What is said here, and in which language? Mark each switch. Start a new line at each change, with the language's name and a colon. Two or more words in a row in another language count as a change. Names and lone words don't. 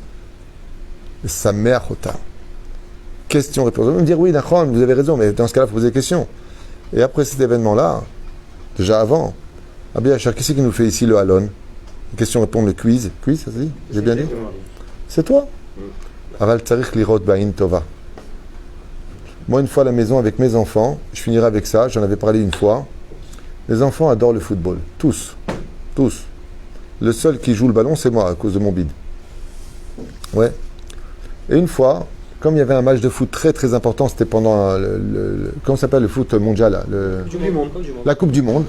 French: Sa mère, Rota. Question-réponse. Vous me dire, oui, d'accord, vous avez raison, mais dans ce cas-là, il faut poser des questions. Et après cet événement-là, déjà avant, Rabbi Hacher, qui c'est qui nous fait ici le halon? Question-réponse, le quiz. Quiz, ça se dit? J'ai bien dit? C'est toi?
Hebrew: אבל צריך לראות בעין טובה.
French: Moi, une fois à la maison avec mes enfants, je finirai avec ça, j'en avais parlé une fois. Les enfants adorent le football. Tous. Le seul qui joue le ballon, c'est moi, à cause de mon bide. Ouais. Et une fois, comme il y avait un match de foot très très important, c'était pendant comment s'appelle le foot mondial là, la Coupe du Monde.